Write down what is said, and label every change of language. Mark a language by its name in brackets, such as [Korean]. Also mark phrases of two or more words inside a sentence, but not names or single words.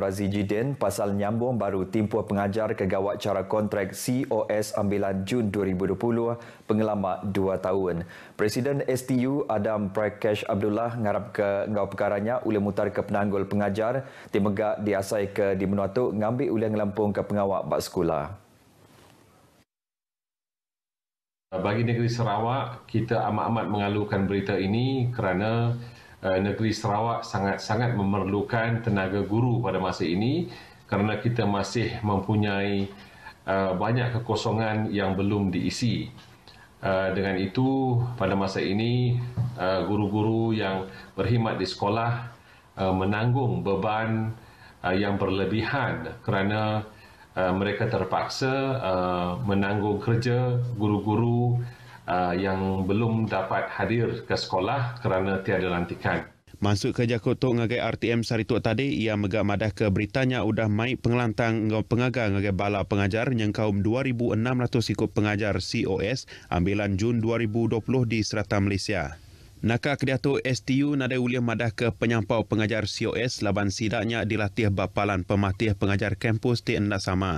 [Iban] Razi Jidin pasal nyambung baru timpuh pengajar ke gawat cara kontrak COS ambilan Jun 2020 pengelama 2 tahun. Presiden STU Adam Prakash Abdullah ngarap ke ngau perkaranya ulih mutar ke penanggul pengajar ti megak diasai ke di menua tu ngambil ulih ngelampung ke pengawak bak sekolah. [Malay] Bagi negeri Sarawak, kita amat-amat mengalukan berita ini kerana negeri Sarawak sangat-sangat memerlukan tenaga guru pada masa ini kerana kita masih mempunyai banyak kekosongan yang belum diisi. Dengan itu, pada masa ini, guru-guru yang berkhidmat di sekolah menanggung beban yang berlebihan kerana mereka terpaksa menanggung kerja guru-guru yang belum dapat hadir ke sekolah kerana tiada lantikan. [Iban] Masuk ke Jakut Tok ngagai RTM Sarituk tadi, ia megak madah ke beritanya udah mai pengelantang ngau pengagar ngagai bala pengajar yang kaum 2,600 ikut pengajar COS ambilan Jun 2020 di Serata Malaysia. Nakak Kedatuk STU nadai uliah madah ke penyampau pengajar COS laban sidaknya dilatih bapalan pematih pengajar kampus ti enda sama.